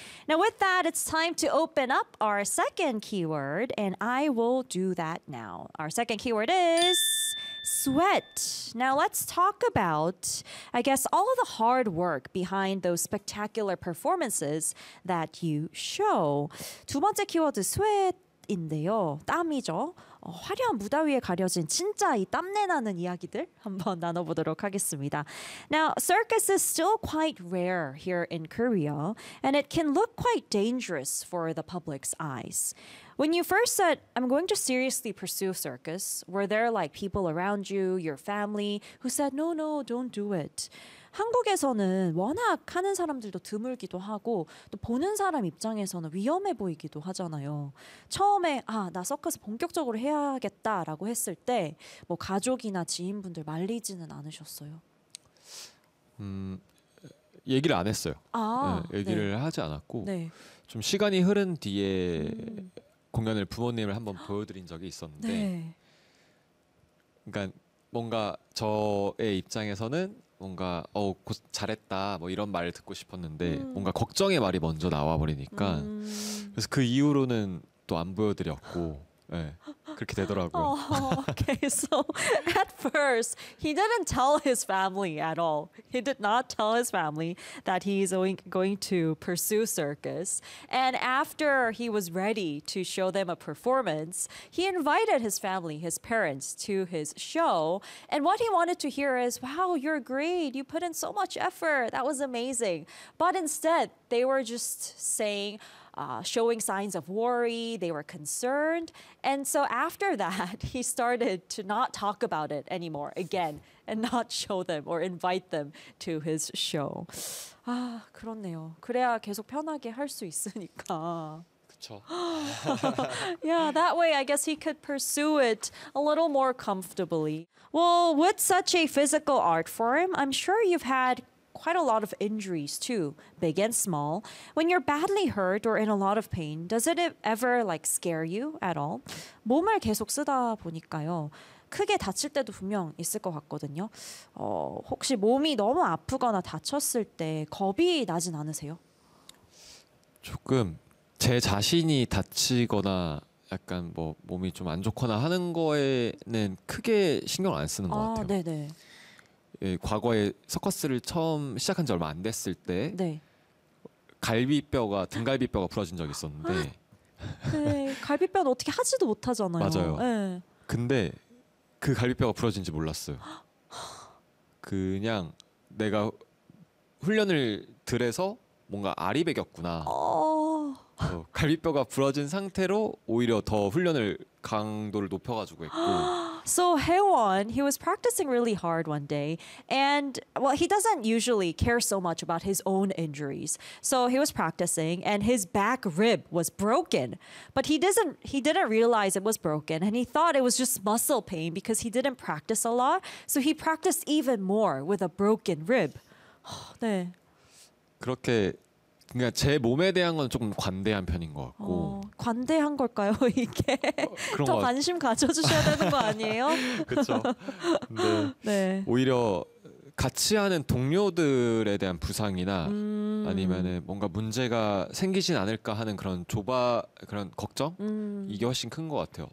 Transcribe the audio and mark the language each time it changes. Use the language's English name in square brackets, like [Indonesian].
[English] Now, with that, it's time to open up our second keyword, and I will do that now. Our second keyword is sweat. Now let's talk about, I guess, all of the hard work behind those spectacular performances that you show. [Korean] 두 번째 키워드 sweat인데요. 땀이죠. 화려한 무대 위에 가려진 진짜 이 땀내 나는 이야기들 한번 나눠보도록 하겠습니다. Now, circus is still quite rare here in Korea, and it can look quite dangerous for the public's eyes. When you first said, I'm going to seriously pursue circus, were there like people around you, your family, who said, no, no, don't do it? 한국에서는 워낙 하는 사람들도 드물기도 하고 또 보는 사람 입장에서는 위험해 보이기도 하잖아요. 처음에 아, 나 서커스 본격적으로 해야겠다라고 했을 때 뭐 가족이나 지인분들 말리지는 않으셨어요? 얘기를 안 했어요. 아, 네, 얘기를 네. 하지 않았고 네. 좀 시간이 흐른 뒤에 공연을 부모님을 한번 보여드린 적이 있었는데 네. 그러니까 뭔가 저의 입장에서는 뭔가 어 잘했다 뭐 이런 말을 듣고 싶었는데 뭔가 걱정의 말이 먼저 나와버리니까 그래서 그 이후로는 또 안 보여드렸고 네, 그렇게 되더라고요. [English] Oh, okay, so at first he didn't tell his family at all. He did not tell his family that he's going to pursue circus. And after he was ready to show them a performance, he invited his family, his parents, to his show. And what he wanted to hear is, wow, you're great. You put in so much effort. That was amazing. But instead, they were just saying, showing signs of worry. They were concerned. And so after that, he started to not talk about it anymore again. And not show them or invite them to his show. [Korean] 아, 그렇네요. 그래야 계속 편하게 할 수 있으니까. 그쵸. [English] Yeah, that way I guess he could pursue it a little more comfortably. Well, with such a physical art form, I'm sure you've had quite a lot of injuries too, big and small. When you're badly hurt or in a lot of pain, does it ever like scare you at all? [Korean] 몸을 계속 쓰다 보니까요. 크게 다칠 때도 분명 있을 것 같거든요. 혹시 몸이 너무 아프거나 다쳤을 때 겁이 나진 않으세요? 조금 제 자신이 다치거나 약간 뭐 몸이 좀 안 좋거나 하는 거에는 크게 신경 안 쓰는 것 같아요. 네네. 예, 과거에 서커스를 처음 시작한 지 얼마 안 됐을 때 네. 갈비뼈가 등갈비뼈가 부러진 적이 있었는데 네, 갈비뼈는 어떻게 하지도 못하잖아요. 맞아요. 네. 근데 그 갈비뼈가 부러진지 몰랐어요. 그냥 내가 훈련을 들어서 뭔가 알이 배겼구나. 갈비뼈가 부러진 상태로 오히려 더 훈련을 강도를 높여가지고 했고. [English] So Haewon, he was practicing really hard one day, and well, he doesn't usually care so much about his own injuries. So he was practicing, and his back rib was broken, but he didn't realize it was broken, and he thought it was just muscle pain because he didn't practice a lot. So he practiced even more with a broken rib. [Korean] 네. 그렇게. 그러니까 제 몸에 대한 건 조금 관대한 편인 것 같고 관대한 걸까요 이게 그런 더 관심 가져주셔야 되는 거 아니에요? 그렇죠. 네. 오히려 같이 하는 동료들에 대한 부상이나 아니면은 뭔가 문제가 생기진 않을까 하는 그런 그런 걱정 이게 훨씬 큰 것 같아요.